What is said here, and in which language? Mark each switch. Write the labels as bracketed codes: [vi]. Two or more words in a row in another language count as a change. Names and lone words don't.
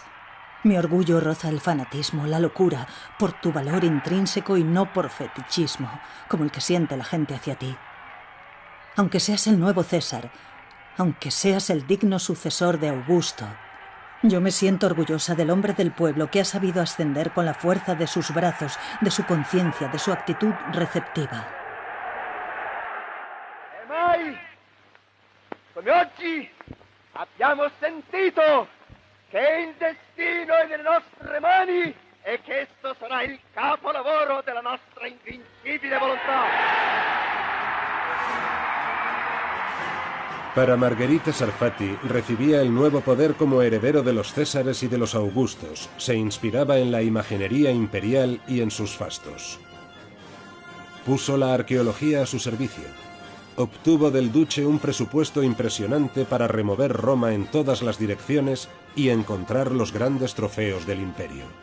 [es] Mi orgullo roza el fanatismo, la locura, por tu valor intrínseco y no por fetichismo, como el que siente la gente hacia ti. aunque seas el nuevo César, aunque seas el digno sucesor de Augusto, yo me siento orgullosa del hombre del pueblo que ha sabido ascender con la fuerza de sus brazos, de su conciencia, de su actitud receptiva. [it] E mai, come oggi, abbiamo sentito che il destino è nelle nostre mani e che esso sarà il capolavoro della nostra invincibile volontà. [es] Para Margherita Sarfati, recibía el nuevo poder como heredero de los Césares y de los Augustos. Se inspiraba en la imaginería imperial y en sus fastos. Puso la arqueología a su servicio. Obtuvo del duce un presupuesto impresionante para remover Roma en todas las direcciones y encontrar los grandes trofeos del imperio.